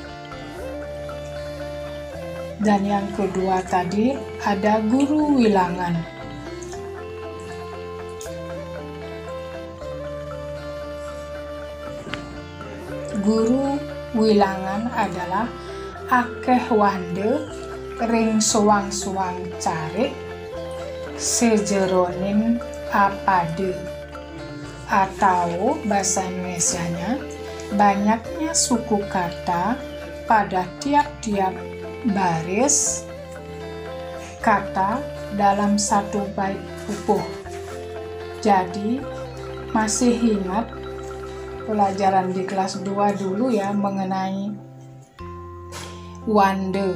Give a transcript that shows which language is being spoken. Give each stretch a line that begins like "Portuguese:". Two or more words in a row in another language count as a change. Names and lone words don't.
Indonesian: Dan yang kedua tadi ada guru wilangan.
Balinese: Guru wilangan adalah akeh wande ring suwang-suwang carik sejeroning apade,
Indonesian: atau bahasa Indonesianya banyaknya suku kata pada tiap-tiap baris kata dalam satu bait pupuh. Jadi masih ingat pelajaran di kelas 2 dulu ya mengenai wande.